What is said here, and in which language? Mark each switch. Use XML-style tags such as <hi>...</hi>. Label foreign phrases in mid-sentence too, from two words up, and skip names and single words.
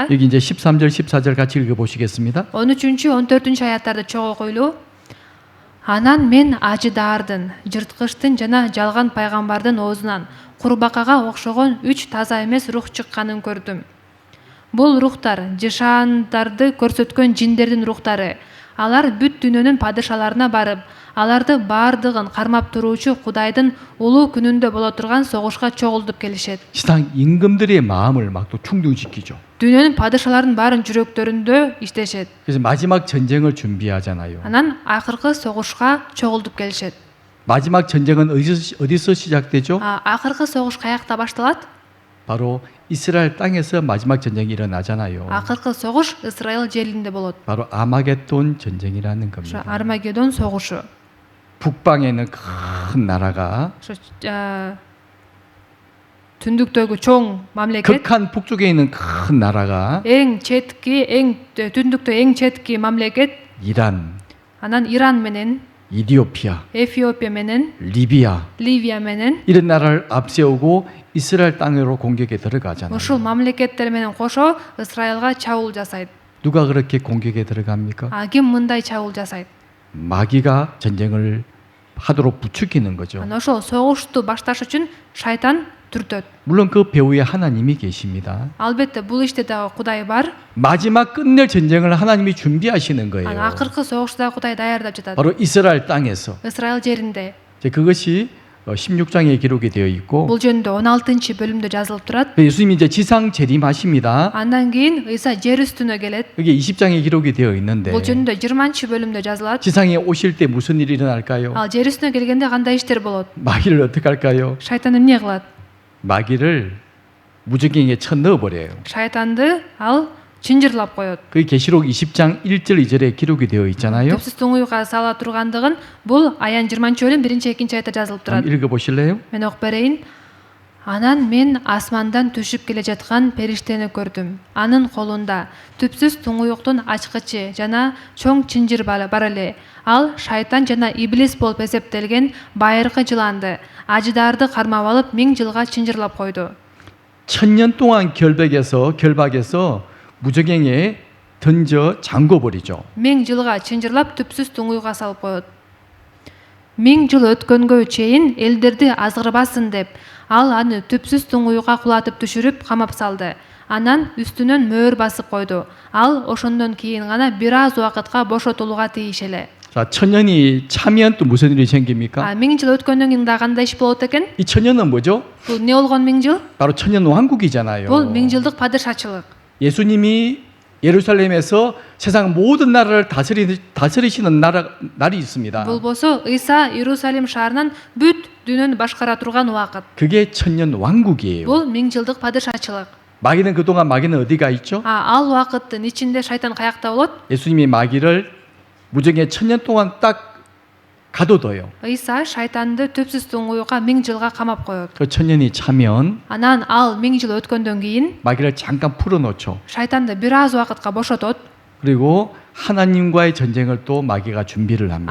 <ko>여기 이제 13절 14절 같이 읽어보시겠습니다.</ko> <ky>13-14-аяттарды чогуу окуйлу. Анан мен ажыдаардын, жырткычтын жана жалган пайгамбардын оозунан курбакага окшогон 3 таза эмес рух чыкканын көрдүм. Бул рухтар жышаандарды көрсөткөн жиндердин рухтары. Алар бүт дүйнөнүн падышаларына барып, аларды баардыгын кармап туруучу Кудайдын улуу күнүндө боло турган согушка чогултуп келишет.</ky> <ko>세상 임금들의 마음을 막 또 충동시키죠.</ko> <ky>Дүйнөнүн падышаларынын баарын жүрөктөрүндө иштешет.</ky> <ko>그래서 마지막 전쟁을 준비하잖아요.</ko> <ky>Анан акыркы согушка чогултуп келишет.</ky> <ko>마지막 전쟁은 어디서 시작되죠?</ko> <ky>Акыркы согуш каякта башталат?</ky> <ko>바로 이스라엘 땅에서 마지막 전쟁이 일어나잖아요.</ko> <ky>Акыркы согуш Исраил жеринде болот.</ky> <ko>바로 아마겟돈 전쟁이라는</ko> <ky>Ошо</ky> <ko>겁니다.</ko> <ky>Армагеддон согушу.</ky> <ko>북방에는 큰 나라가</ko> <ky>Ошо түндүктөгү чоң мамлекет,</ky> <ko>극한 북쪽에 있는 큰 나라가</ko> <ky>эң четки, түндүктө эң четки мамлекет,</ky> <ko>이란,</ko> <ky>анан Иран менен,</ky> <ko>이디오피아,</ko> <ky>Эфиопия менен,</ky> <ko>리비아</ko> <ky>Ливия менен,</ky> <ko>이런 나라를 앞세우고 이스라엘 땅으로 공격에 들어가잖아요.</ko> <ky>ушул мамлекеттер менен кошо Исраилга чабуул жасайт.</ky> <ko>누가 그렇게 공격에 들어갑니까?</ko> <ky>Ким мындай чабуул жасайт?</ky> <ko>마귀가 전쟁을 하도록 부추기는 거죠.</ko> <ky>Анан ошол согушту башташ үчүн шайтан түртөт.</ky> <ko>물론 그 배후에 하나님이 계십니다.</ko> <ky>Албетте бул иште дагы Кудай бар.</ky> <ko>마지막 끝낼 전쟁을 하나님이 준비하시는 거예요.</ko> <ky>Анан акыркы согушту дагы Кудай даярдап жатат.</ky> <ko>바로 이스라엘 땅에서.</ko> <ky>Исраил жеринде.</ky> <ko>그것이 16장에 기록이 되어 있고</ko> <ky>Бул жөнүндө 16-бөлүмдө жазылып турат.</ky> <ko>예수님이 이제 지상 재림하십니다.</ko> <ky>Андан кийин Ыйса жер үстүнө келет.</ky> <ko>여기 20장에 기록이 되어 있는데</ko> <ky>Бул жөнүндө 20-бөлүмдө жазылат.</ky> <ko>지상에 오실 때 무슨 일이 일어날까요?</ko> <ky>Ал жер үстүнө келгенде кандай иштер болот?</ky> <ko>마귀를 어떻게 할까요?</ko> <ky>Шайтан эмне кылат?</ky> <ko>마귀를 무적행에 쳐 넣어버려요.</ko> <ky>Шайтанды ал чынжырлап коет.</ky> <ko>그게 계시록 20장 1절 2절에 기록이 되어 있잖아요.</ko> <ky>Түпсүз туңуйга сала тургандыгын бул Аян 20-бөлүм 1-2-аятта жазылып турат.</ky> <ko>한번 읽어보실래요?</ko> <ky>Мен окуп берейин. Анан мен асмандан түшүп келе жаткан периштени көрдүм. Анын колунда түпсүз туңуюктун ачкычы жана чоң чынжыр бар эле. Ал шайтан жана иблис болуп эсептелген байыркы жыланды, ажыдарды кармап алып 1000 жылга чынжырлап койду.</ky> <ko>1000년 동안 결박에서 무적행에 던져 잠궈 버리죠.</ko> <ky>1000 жылга чынжырлап түпсүз туңгуйга салып коет. 1000 жыл өткөнгө чейин элдерди азгырбасын деп ал аны түпсүз туңгуйга кулатып түшүрүп камап салды. Анан үстүнөн мөөр басып койду. Ал ошондон кийин гана бир аз убакытка бошотулууга тийиш эле.</ky> <ko>자, 천년이 차면 또 무슨 일이 생깁니까?</ko> <ky>1000 жыл өткөндөн кийин дагы кандай иш болот экен?</ky> <ko>이 천년은 뭐죠?</ko> <ky>Бул эмне болгон 1000 жыл?</ky> <ko>바로 천년 왕국이잖아요.</ko> <ky>Бул 1000 жылдык падышачылык.</ky> <ko>예수님이 예루살렘에서 세상 모든 나라를 다스리시는 날이 있습니다.</ko> <ky>Бул болсо Ыйса Иерусалим шаарынан бүт дүйнөнү башкара турган убакыт.</ky> <ko>그게 천년 왕국이에요.</ko> <ky>Бул 1000 жылдык падышачылык.</ky> <ko>마귀는 그동안 마귀는 어디가 있죠?</ko> <ky>Ал убакыттын ичинде шайтан каякта болот?</ky> <ko>예수님이 마귀를 무정의 천년 동안 딱 가둬둬요.</ko> <ky>Ыйса шайтанды түпсүз туңгуйга 1000 жылга камап коет.</ky> <ko>그 천년이 차면</ko> <ky>Анан ал 1000 жыл өткөндөн кийин</ky> <ko>마귀를 잠깐 풀어놓죠.</ko> <ky>шайтанды бир аз убакытка бошотот.</ky> <ko>그리고 하나님과의 전쟁을 또 마귀가 준비를 합니다.</ko>